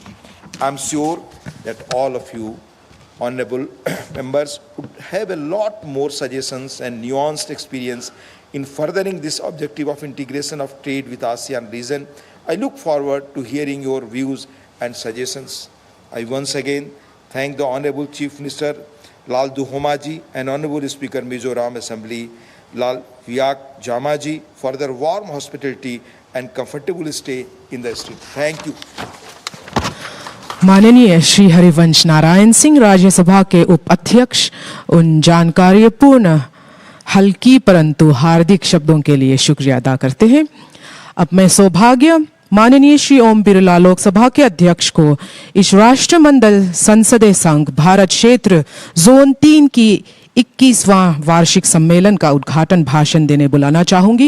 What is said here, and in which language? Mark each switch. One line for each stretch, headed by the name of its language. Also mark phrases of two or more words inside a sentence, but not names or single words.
English: I'm sure that all of you, honorable members, would have a lot more suggestions and nuanced experience in furthering this objective of integration of trade with ASEAN region. I look forward to hearing your views and suggestions. I once again thank the Honorable Chief Minister Lal Duhomaji and Honorable Speaker Mizoram Assembly Lal Viak Jamaji for their warm hospitality and comfortable stay in the state. Thank you.
Hindi: माननीय श्री हरिवंश नारायण सिंह राज्यसभा के उपाध्यक्ष उन जानकारीपूर्ण हल्की परंतु हार्दिक शब्दों के लिए शुक्रिया अदा करते हैं। अब मैं सौभाग्य माननीय श्री ओम बिरला लोकसभा के अध्यक्ष को इस राष्ट्रमंडल संसदीय संघ भारत क्षेत्र जोन 3 की 21वां वार्षिक सम्मेलन का उद्घाटन भाषण देने बुलाना चाहूंगी।